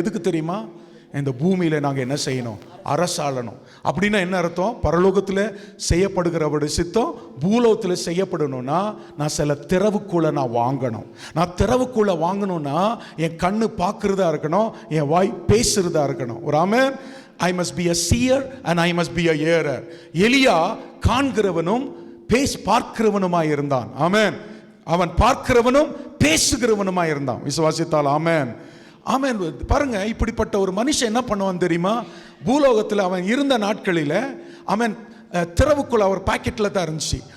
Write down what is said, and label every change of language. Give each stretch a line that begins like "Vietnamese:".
Tamil: எதுக்கு தெரியுமா? இந்த பூமியில நாங்கள் என்ன செய்யணும்? அரசாளணும். அப்படின்னா என்ன அர்த்தம்? பரலோகத்தில் செய்யப்படுகிறவருடைய சித்தம் பூலோகத்தில் செய்யப்படணும்னா நான் சில திறவுக்குள்ள நான் வாங்கணும். நான் திறவுக்குள்ள வாங்கணும்னா என் கண்ணு பார்க்கறதா இருக்கணும், என் வாய் பேசுறதா இருக்கணும். ஒரு ஆமென்.
English: I must be a seer and I must be a hearer.
Tamil: எலியா காண்கிறவனும் பார்க்கிறவனுமாய் இருந்தான். ஆமென். அவன் பார்க்கிறவனும் பேசுகிறவனுமாய் இருந்தான். விசுவாசித்தால் ஆமென். ஆமென். பாருங்க, இப்படிப்பட்ட ஒரு மனுஷன் என்ன பண்ணுவான் தெரியுமா? பூலோகத்தில் அவன் இருந்த நாட்களில் அவன் திறவுக்குள்ள அவர் பாக்கெட்டில் தான் இருந்துச்சு.